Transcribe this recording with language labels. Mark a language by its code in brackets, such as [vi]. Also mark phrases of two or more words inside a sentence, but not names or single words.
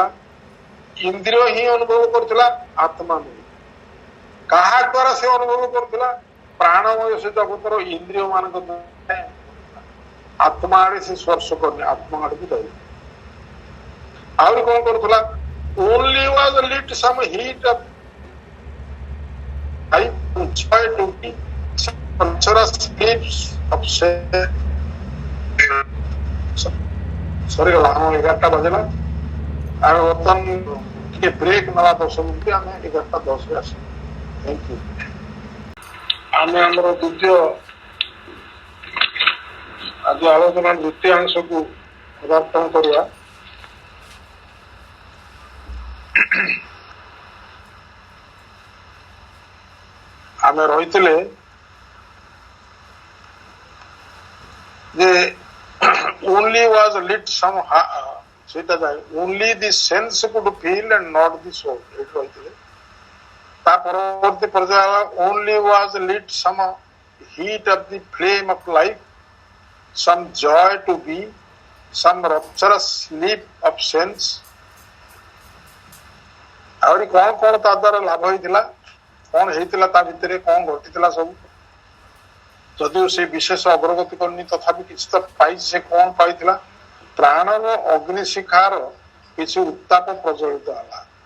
[or] ଇନ୍ଦ୍ରିୟ ହିଁ ଅନୁଭବ କରୁଥିଲା, ଆତ୍ମା ନୁହେଁ। କାହା ଦ୍ୱାରା ସେ ଅନୁଭବ କରୁଥିଲା? ପ୍ରାଣମୟ ସେ ଜଗତର ଇନ୍ଦ୍ରିୟ ମାନଙ୍କ ଦ୍ୱାରା। ଆତ୍ମା ଆଡେ ସେ ସ୍ପର୍ଶ କରୁନି, ଆତ୍ମା ଆଡକୁ ଯାଉ। ଆହୁରି କଣ କରୁଥିଲା? [en] Only was lit some heat of life joy to be [or] ସରିଗଲା। ଆମ 11ଟା ବାଜିଲା। ଆମେ ବର୍ତ୍ତମାନ ଟିକେ ବ୍ରେକ୍ ନେବା 10 ମିନିଟ୍। ଆମେ 11:10ରେ ଆସିବୁ। [en] thank you. [or] ଆମେ ଆମର ଆଜି ଆଲୋଚନା ଦ୍ୱିତୀୟାଂଶକୁ ପଦାର୍ପଣ କରିବା। ଆମେ ରହିଥିଲେ ଯେ [en] only was lit some [or] ସେଇଟା ଯାଏ [en] only the sense could feel and not the soul। [or] ଏଇଠି ରହିଥିଲେ। ତା ପରବର୍ତ୍ତୀ ପର୍ଯ୍ୟାୟ ହେଲା [en] only was lit some heat of the flame of life, some joy to be, some rapturous sleep of sense। [or] ଆହୁରି କଣ କଣ ତା ଦ୍ୱାରା ଲାଭ ହେଇଥିଲା, କଣ ହେଇଥିଲା ତା ଭିତରେ, କଣ ଘଟିଥିଲା ସବୁ। ଯଦିଓ ସେ ବିଶେଷ ଅଗ୍ରଗତି କରିନି, ତଥାପି କିଛି ତ ପାଇଛି। ସେ କଣ ପାଇଥିଲା? ପ୍ରାଣର ଅଗ୍ନିଶିଖାର କିଛି ଉତ୍ତାପ ପ୍ରଜ୍ୱଳିତ ହେଲା।